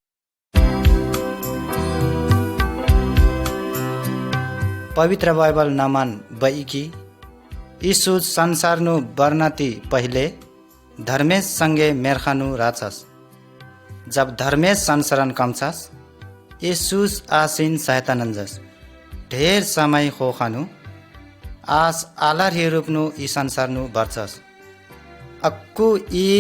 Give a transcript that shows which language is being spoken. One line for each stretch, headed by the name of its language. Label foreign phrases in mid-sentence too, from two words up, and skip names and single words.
Kurukh: पवित्र बाइबल नामान बईकी यीशु संसारनु बर्नाती पहिले धर्मेश संगे मेरखानु राचस जब धर्मेश संसरण कमचास यीशुस आसीन सहायता नंजस ढेर समय खोखानु आस आलार ही रूपनु ई संसारनु बर्चस अक्कु ईद